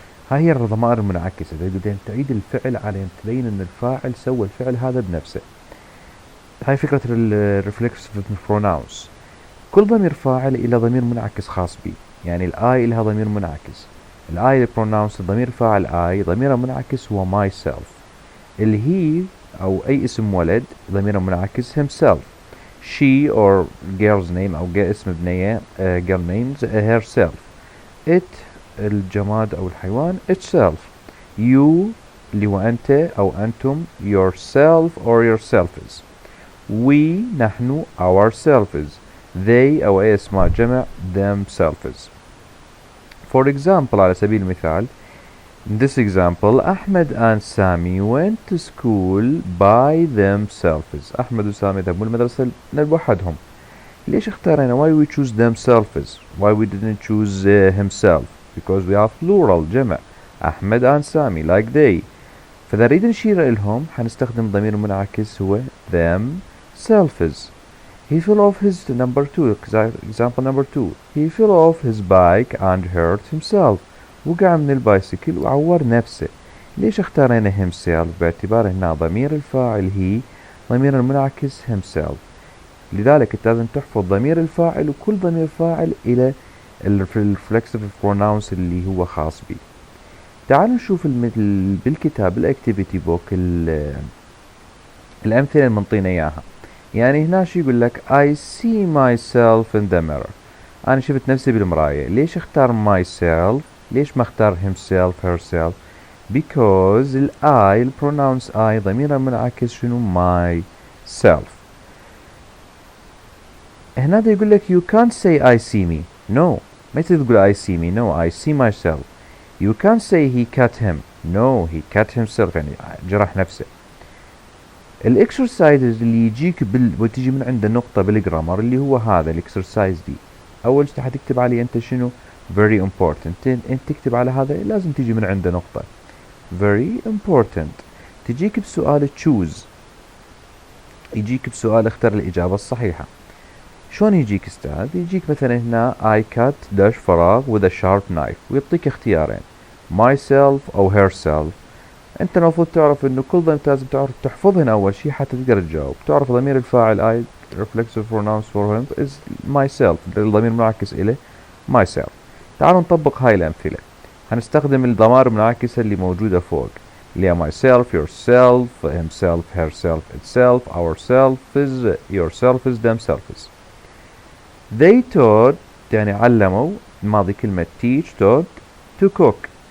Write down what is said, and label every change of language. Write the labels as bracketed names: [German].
[Arabic] هاي هي الضمائر المنعكسة. تعيد الفعل على ان تبين ان الفاعل سوى الفعل هذا بنفسه. هاي فكرة reflexive pronouns. كل ضمير فاعل إلى ضمير منعكس خاص به. يعني الآي إلها ضمير منعكس. الآي pronouns الضمير فاعل آي ضمير منعكس هو myself. اللي هي أو أي اسم ولد ضمير منعكس himself. [English] She or girl's name [Arabic] أو اسم بنية [English] girl names herself. [Arabic] It الجماد أو الحيوان itself. You اللي هو أنت أو أنتم [English] yourself or yourselves. We نحن ourselves. [Arabic] They أو أي اسماء جمع themselves. [English] For example [Arabic] على سبيل المثال [English] in this example أحمد and Sami went to school by themselves. [Arabic] أحمد وسامي ذهبوا المدرسة لوحدهم. ليش اختارنا [English] why we choose themselves why we didn't choose himself because we have plural جمع أحمد and Sami like they. [Arabic] فإذا نريد نشير إلهم حنستخدم ضمير منعكس هو themselves. [English] He fell off his number 2 example number 2 he fell off his bike and hurt himself. [Arabic] وقع من البايسكل وعور نفسه. ليش اختارنا himself باعتبار هنا ضمير الفاعل هي ضمير المنعكس himself. لذلك لازم تحفظ ضمير الفاعل وكل ضمير فاعل إلى reflexive pronouns اللي هو خاص به. تعالوا نشوف بالكتاب الاكتيفيتي بوك الأمثلة اللي منطينا إياها. يعني هنا شو يقول لك [English] I see myself in the mirror. [Arabic] أنا شفت نفسي بالمراية. ليش اختار myself ليش ما اختار himself herself [English] because I pronouns I [Arabic] ضمير منعكس شنو myself. هنا يقول لك [English] you can't say I see me no [Arabic] ما يصير تقول [English] I see me. No, I see myself. You can't say he cut him. No, he cut himself. [Arabic] يعني جرح نفسه. الاكسرسايز اللي يجيك وتجي من عنده نقطة بالجرامر اللي هو هذا الاكسرسايز دي. أول شيء حتكتب عليه أنت شنو؟ [English] very important. [Arabic] أنت تكتب على هذا لازم تجي من عنده نقطة. [English] very important. [Arabic] تجيك بسؤال choose. يجيك بسؤال اختر الإجابة الصحيحة. شلون يجيك استاذ؟ يجيك مثلا هنا [English] I cut [Arabic] داش فراغ [English] with a sharp knife [Arabic] ويعطيك اختيارين myself أو herself. انت المفروض تعرف انه كل ضمير لازم تعرف تحفظهن اول شيء حتى تقدر تجاوب. تعرف ضمير الفاعل [English] I reflexive pronouns for him is myself. [Arabic] الضمير المنعكس إليه myself. تعالوا نطبق هاي الأمثلة. هنستخدم الضمائر المنعكسة اللي موجودة فوق اللي هي myself, yourself, himself, herself, itself, ourselves, yourselves, themselves. [English] They taught [Arabic] يعني علموا الماضي كلمة [English] teach taught to cook.